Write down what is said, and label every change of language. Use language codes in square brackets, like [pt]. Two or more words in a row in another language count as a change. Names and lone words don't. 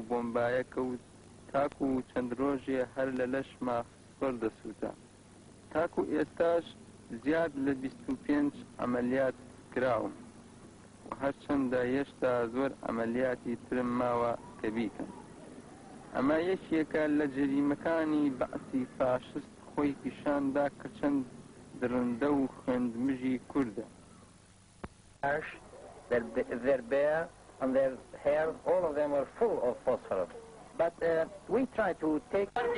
[ckb] بۆمبایە کەوت تاکو و چەند ڕۆژێ هەر لە لەشما فسفۆر دەسووتە تاکو ئێستاش زیاد لە 25 ئەمەلیات کراوم و هەرچەندە هێشتا زۆر ئەمەلیاتی ترم ماوە کە بیکەم ئەمە یەکێکە لە جەریمەکانی بەعسی فاشست خۆی پیشاندا کە چەند درندە و خوێندمژی کووردە [en] Their beard and their hair, all of them were full of phosphorus. But we try to take...